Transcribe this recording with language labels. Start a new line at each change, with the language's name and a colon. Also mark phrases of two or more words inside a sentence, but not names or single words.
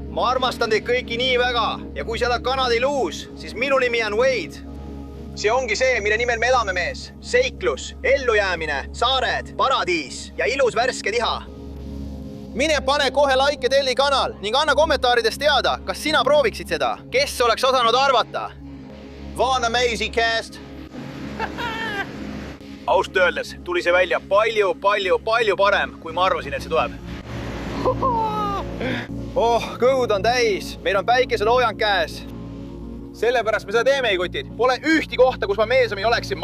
Estonian: Ma armastan teid kõiki nii väga. Ja kui sa oled Kanada Iluus, siis minu nimi on Wade. See ongi see, mille nimel me elame, mees. Seiklus, ellujäämine, saared, paradiis ja ilus värske liha. Mine pane kohe like Telli kanal ning anna kommentaarides teada, kas sina prooviksid seda. Kes oleks osanud arvata?
English: One amazing cast.
Estonian: Ausalt öeldes tuli see välja palju parem, kui ma arvasin, et see tuleb. Kõhud on täis. Meil on päikeseloojang käes. Sellepärast me seda teeme, kutid. Pole ühti kohta, kus ma meelsam ei oleksin.